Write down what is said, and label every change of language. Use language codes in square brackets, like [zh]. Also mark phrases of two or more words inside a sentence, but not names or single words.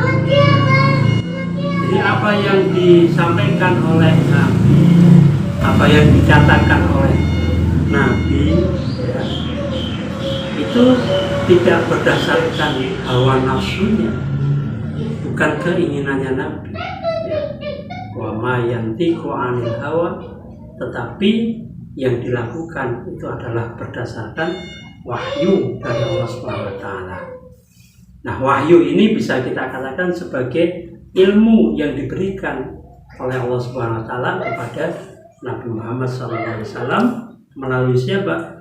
[id] Jadi apa yang disampaikan oleh Nabi, apa yang dikatakan oleh Nabi, ya, itu tidak berdasarkan hawa nafsunya, bukan keinginannya Nabi, ya. [ar] وما ينطق عن الهوى, [id] tetapi yang dilakukan itu adalah berdasarkan wahyu dari Allah [ar] سبحانه وتعالى. [id] Nah, wahyu ini bisa kita katakan sebagai ilmu yang diberikan oleh Allah [ar] سبحانه وتعالى [id] kepada Nabi Muhammad SAW melalui siapa?